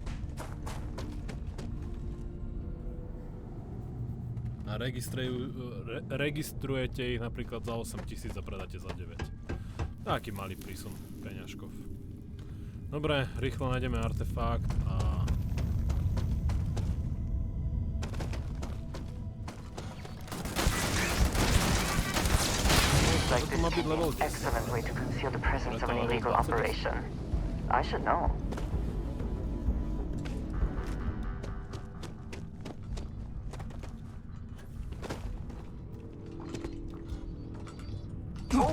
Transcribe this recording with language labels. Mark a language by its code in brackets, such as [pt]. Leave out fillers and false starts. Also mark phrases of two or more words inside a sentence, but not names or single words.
[sk] A registrujete ich napríklad za 8000 a predáte za 9. Taký malý prísun peňažkov. Dobre, rýchlo nájdeme artefakt a... [en] Like this would be an excellent way to conceal the presence of an illegal operation. I should know. Oh!